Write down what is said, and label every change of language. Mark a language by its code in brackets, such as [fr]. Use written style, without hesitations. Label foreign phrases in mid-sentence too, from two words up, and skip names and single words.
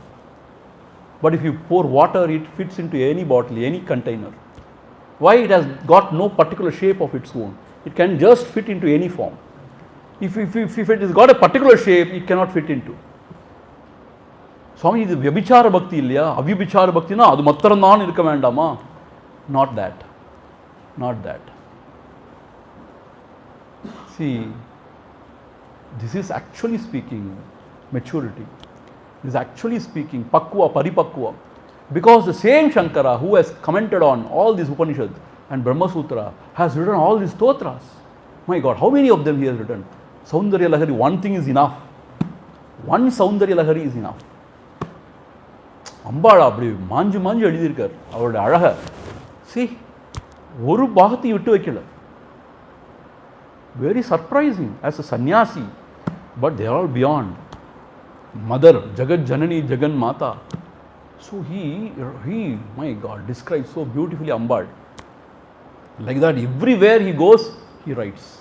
[en] But if you pour water, it fits into any bottle, any container. Why? It has got no particular shape of its own. It can just fit into any form. If it has got a particular shape, it cannot fit into. [ta] Swami, this [sa] Vyabhichara Bhakti [ta] illaya, [sa] Avyabhichara Bhakti [ta] na, அது மட்டறண்டான் இருக்க வேண்டாமா. [en] Not that. See, this is actually speaking maturity. This is actually speaking Pakwa, Paripakwa. Because the same Shankara who has commented on all these Upanishads and Brahma Sutra has written all these stotras. My God, how many of them he has written? Saundarya Lahari, one thing is enough. One Saundarya Lahari is enough. [ta] அம்பாள் அப்படி மாஞ்சு எழுதியிருக்கார் அவருடைய அழக. See, ஒரு பாகத்தை விட்டு வைக்கல. [en] Very surprising as a sannyasi, but they are all beyond. Mother, Jagat Janani, Jagan Mata. So he, my God, describes so beautifully Ambal. Like that, everywhere he goes, he writes.